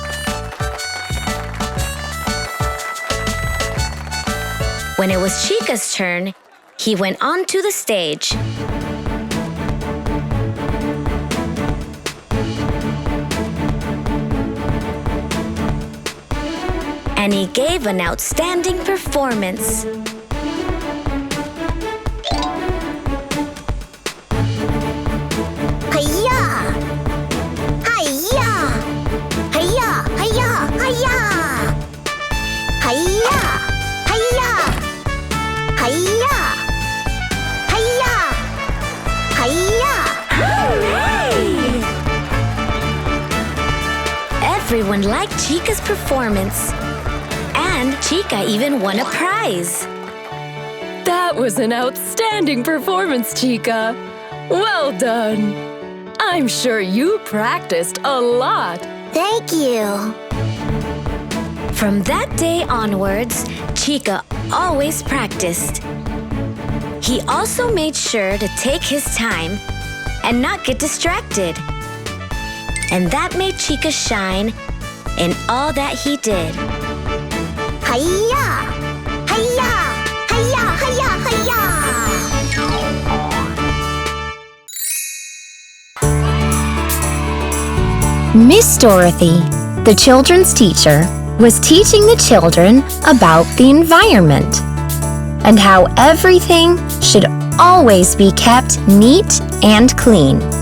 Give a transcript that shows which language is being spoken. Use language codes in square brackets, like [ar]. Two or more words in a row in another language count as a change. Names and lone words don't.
[en] When it was Chika's turn, he went onto the stage. And he gave an outstanding performance. Hi-ya! Hi-ya! Hi-ya! Hi-ya! Hi-ya! Hi-ya! Hi-ya! Hi-ya! Hi-ya! Hi-ya! Hooray! Everyone liked Chika's performance. And Chika even won a prize. That was an outstanding performance, Chika. Well done. I'm sure you practiced a lot. Thank you. From that day onwards, Chika always practiced. He also made sure to take his time and not get distracted. and that made Chika shine in all that he did. Hi-ya! Hi-ya! Hi-ya! Hi-ya! Hi-ya! Miss Dorothy, the children's teacher, was teaching the children about the environment and how everything should always be kept neat and clean.